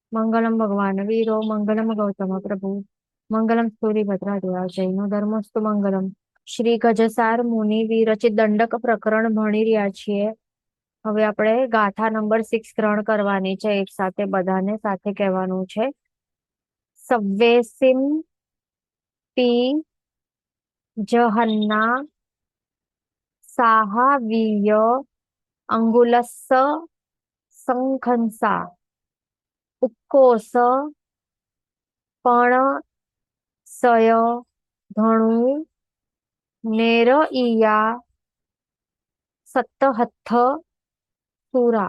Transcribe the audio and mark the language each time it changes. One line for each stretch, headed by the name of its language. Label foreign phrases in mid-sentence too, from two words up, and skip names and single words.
Sanskrit: मंगलम भगवान वीरो मंगलम गौतम प्रभु मंगलम सूर्यभद्रा जैनो धर्मस्तु मंगलम।
Gujarati: શ્રી ગજસાર મુનિ વિરચિત દંડક પ્રકરણ ભણી રહ્યા છીએ। હવે આપણે ગાથા નંબર 6 ગ્રહણ કરવાની છે, એક સાથે બધાને સાથે કહેવાનું છે।
Prakrit languages: સવ્વેસિમ પી જહન્ના સાહા વીય અંગુલસ્સ સંખંસા ઉક્કોસ પણ સય ધણુ નેર ઈયા સત્તહત્થ સુરા।